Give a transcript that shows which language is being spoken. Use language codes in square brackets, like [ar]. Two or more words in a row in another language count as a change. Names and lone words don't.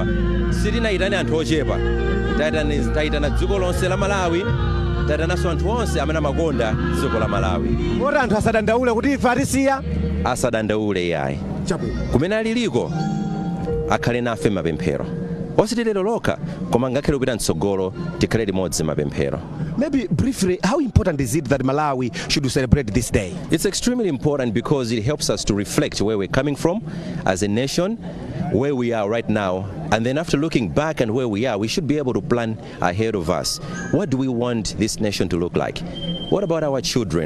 [ny] Sitinayitane anthu ochepa, tayitana dziko lonse la Malawi, tayitananso anthu onse amene amakonda dziko la Malawi. Oti anthu asadandaule kuti ife atisiya? Asadandaule yayi. Kumene aliliko akhale nafe mapemphero. Ositero lokha koma ngakhale kupita mtsogolo tikhale limodzi mapemphero. [en] Maybe briefly, how important is it that Malawi should celebrate this day? It's extremely important because it helps us to reflect where we're coming from as a nation, where we are right now, and then after looking back and where we are, we should be able to plan ahead of us. What do we want this nation to look like? What about our children?